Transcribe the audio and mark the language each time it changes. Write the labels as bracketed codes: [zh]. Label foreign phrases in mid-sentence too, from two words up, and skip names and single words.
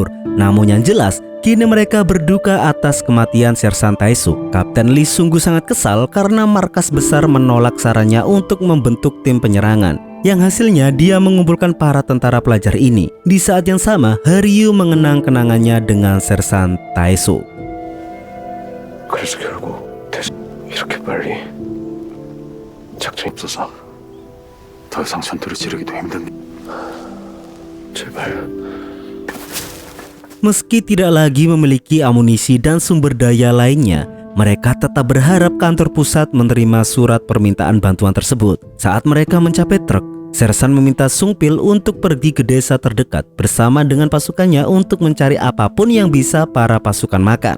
[id] Namun yang jelas, kini mereka berduka atas kematian Sersan Taesuk. Kapten Lee sungguh sangat kesal karena markas besar menolak sarannya untuk membentuk tim penyerangan, yang hasilnya dia mengumpulkan para tentara pelajar ini. Di saat yang sama, Haryu mengenang kenangannya dengan Sersan Taesuk. [ko] 그래서 결국 이렇게 빨리 작전이 없어서 더 이상 전투를 치르기도 힘든. 제발. [id] Meski tidak lagi memiliki amunisi dan sumber daya lainnya, mereka tetap berharap kantor pusat menerima surat permintaan bantuan tersebut. Saat mereka mencapai truk, Sersan meminta Sungpil untuk pergi ke desa terdekat bersama dengan pasukannya untuk mencari apapun yang bisa para pasukan makan.